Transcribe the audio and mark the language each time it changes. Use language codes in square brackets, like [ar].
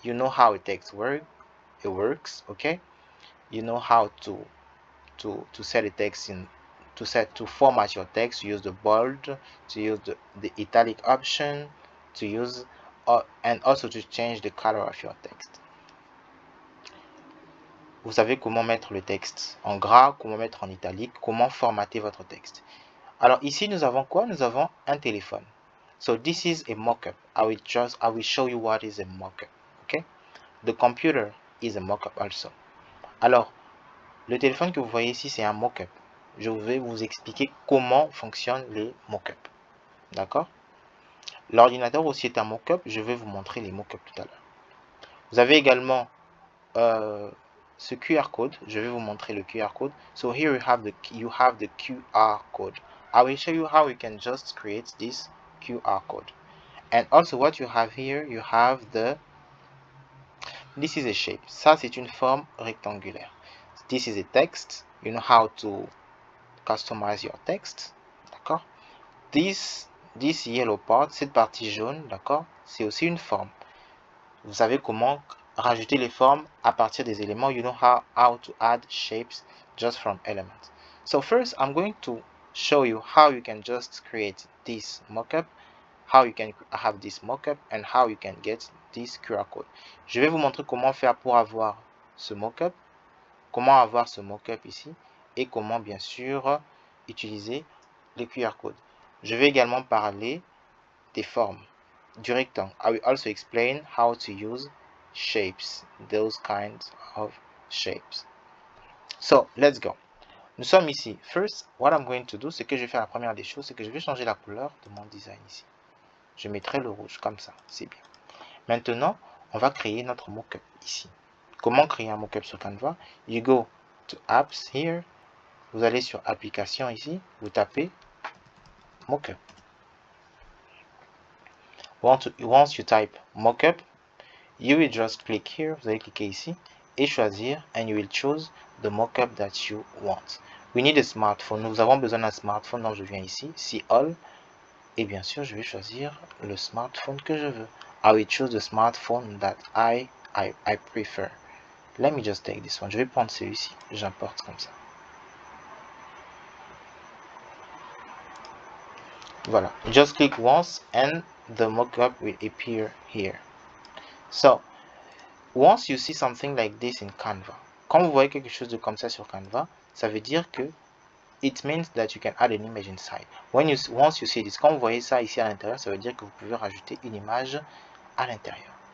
[en] You know how a text works. Okay. You know how to set a text in to format your text. To use the bold, to use the italic option, to use and also to change the color of your text. [fr] Vous savez comment mettre le texte en gras, comment mettre en italique, comment formater votre texte. Alors ici nous avons quoi? Nous avons un téléphone. [en] So this is a mock-up. I will show you what is a mock-up. Okay? The computer is a mock-up also. [fr] Alors, le téléphone que vous voyez ici, c'est un mock-up. Je vais vous expliquer comment fonctionnent les mock-up. D'accord? L'ordinateur aussi est un mock-up. Je vais vous montrer les mock-up tout à l'heure. Vous avez également ce QR code. Je vais vous montrer le QR code. [en] So here you have the QR code. I will show you how you can just create this QR code. And also what you have here, you have this is a shape. [fr] Ça, c'est une forme rectangulaire. [en] This is a text. You know how to customize your text. D'accord? This yellow part, [fr] cette partie jaune, d'accord? C'est aussi une forme. Vous savez comment rajouter les formes à partir des éléments. [en] You know how to add shapes just from elements. So first, I'm going to show you how you can just create this mockup, how you can have this mockup, and how you can get this QR code. [fr] Je vais vous montrer comment faire pour avoir ce mockup, comment avoir ce mockup ici, et comment bien sûr utiliser les QR codes. Je vais également parler des formes, du rectangle. [en] I will also explain how to use shapes, those kinds of shapes. So, let's go. [fr] Nous sommes ici. [en] First, what I'm going to do, [fr] c'est que je vais faire la première des choses, c'est que je vais changer la couleur de mon design ici. Je mettrai le rouge, comme ça, c'est bien. Maintenant, on va créer notre mockup ici. Comment créer un mockup sur Canva? [en] You go to Apps here. [fr] Vous allez sur Applications ici. Vous tapez mockup. [en] Once you type mockup, you will just click here. [fr] Vous allez cliquer ici et choisir, [en] and you will choose the mockup that you want. We need a smartphone. [fr] Nous avons besoin d'un smartphone, donc je viens ici, [en] see all, [fr] et bien sûr, je vais choisir le smartphone que je veux. [en] I will choose the smartphone that I prefer. Let me just take this one. [fr] Je vais prendre celui-ci. J'importe comme ça. [en] Voilà. Just click once and the mockup will appear here. So, once you see something like this in Canva, [fr] quand vous voyez quelque chose de comme ça sur Canva, ça veut dire que [en] it means that you can add an image inside. Once you see this, [fr] quand vous voyez ça ici à l'intérieur, ça veut dire que vous pouvez rajouter une image à l'intérieur.